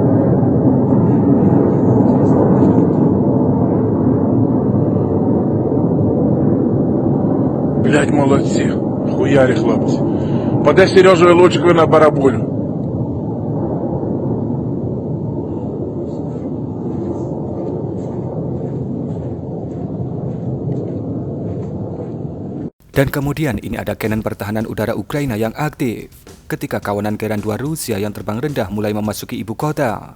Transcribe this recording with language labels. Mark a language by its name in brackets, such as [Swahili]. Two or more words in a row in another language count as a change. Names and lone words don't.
[Ukrainian] Блядь, молодці. Хуярі, хлопці. Подай Сережу лучикові на барабулю. [Indonesian] Dan kemudian ini ada cannon pertahanan udara Ukraina yang aktif ketika kawanan Geran 2 Rusia yang terbang rendah mulai memasuki ibu kota.